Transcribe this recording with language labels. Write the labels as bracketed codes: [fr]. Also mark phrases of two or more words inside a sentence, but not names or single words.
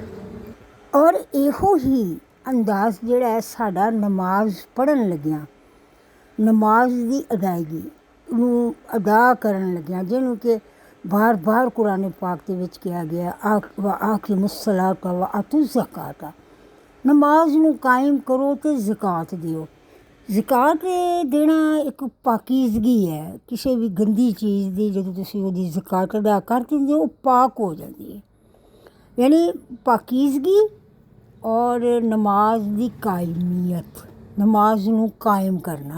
[pa] ਔਰ ਇਹੋ ਹੀ ਅੰਦਾਜ਼ ਜਿਹੜਾ ਹੈ ਸਾਡਾ ਨਮਾਜ਼ ਪੜ੍ਹਨ ਲੱਗਿਆ, ਨਮਾਜ਼ ਦੀ ਅਦਾਇਗੀ ਨੂੰ ਅਦਾ ਕਰਨ ਲੱਗਿਆ, ਜਿਹਨੂੰ ਕਿ ਬਾਰ ਬਾਰ ਕੁਰਾਨ ਪਾਕ ਦੇ ਵਿੱਚ ਕਿਹਾ ਗਿਆ [ar] أقيموا الصلاة وآتوا الزكاة. [pa] ਨਮਾਜ਼ ਨੂੰ ਕਾਇਮ ਕਰੋ ਅਤੇ ਜ਼ਕਾਤ ਦਿਓ। ਜ਼ਕਾਤ ਦੇਣਾ ਇੱਕ ਪਾਕੀਜ਼ਗੀ ਹੈ। ਕਿਸੇ ਵੀ ਗੰਦੀ ਚੀਜ਼ ਦੀ ਜਦੋਂ ਤੁਸੀਂ ਉਹਦੀ ਜ਼ਕਾਤ ਅਦਾ ਕਰ ਦਿੰਦੇ ਹੋ ਉਹ ਪਾਕ ਹੋ ਜਾਂਦੀ ਹੈ। ਯਾਨੀ ਪਾਕੀਜ਼ਗੀ ਔਰ ਨਮਾਜ਼ ਦੀ ਕਾਇਮੀਅਤ, ਨਮਾਜ਼ ਨੂੰ ਕਾਇਮ ਕਰਨਾ।